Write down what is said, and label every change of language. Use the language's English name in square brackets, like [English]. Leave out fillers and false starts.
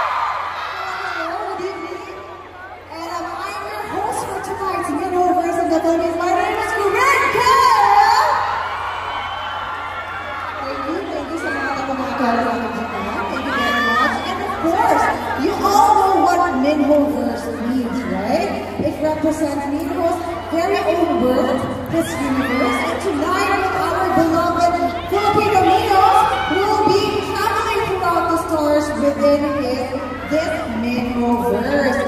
[English] Hello, good evening. And I'm your host for tonight's Minhovers in the Philippines. My name is Rebecca! Thank you [Filipino] sa mga kapamakalas natin dyan. [English] Thank you very much. And of course, you all know what Minhovers means, right? It represents Minho's very own world, this universe. And tonight, with our beloved Filipino Minos, we'll be traveling throughout the stars within this Minhoverse.